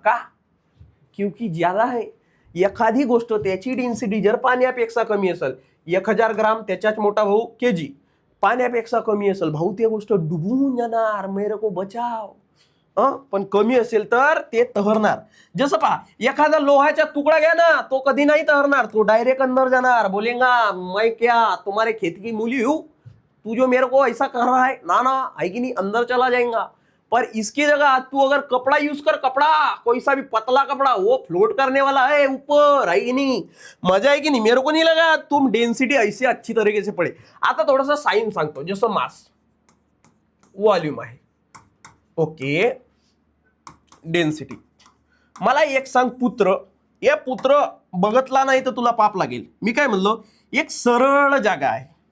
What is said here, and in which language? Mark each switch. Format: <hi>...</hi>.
<mr>का,</mr> <hi>क्योंकि ज्यादा है.</hi> <mr>एखादी गोष्ट त्याची डेन्सिटी जर पाण्यापेक्षा कमी असेल, 1000 ग्राम त्याच्याच मोठा भाऊ केजी पाण्यापेक्षा कमी असेल, भाऊ ते गोष्ट डुबून जाणार,</mr> <hi>मेरे को बचाव.</hi> <mr>पण कमी असेल तर ते तहरणार. जसं पहा, एखादा लोहाचा तुकडा घ्या ना, तो कधी नाही तहरणार, तो डायरेक्ट अंदर जाणार.</mr> <hi>बोलेगा मैं क्या तुम्हारे खेत की मूली हूं, तू जो मेरे को ऐसा कर रहा है ना ना, है कि नहीं, अंदर चला जाएगा. पर इसकी जगह तू अगर कपड़ा यूज कर, कपड़ा कोई सा भी पतला कपड़ा, वो फ्लोट करने वाला है ऊपर, है कि नहीं. मजा है कि नहीं. मेरे को नहीं लगा तुम डेंसिटी ऐसे अच्छी तरीके से पढ़े.</hi> <mr>आता थोडासा साइन सांगतो. जसं मास वॉल्यूम आहे, ओके, डेन्सिटी. मला एक सांग पुत्र, या पुत्र बघतला नाही तर तुला पाप लागेल. मी काय म्हणलो, एक सरळ जागा आहे.</mr>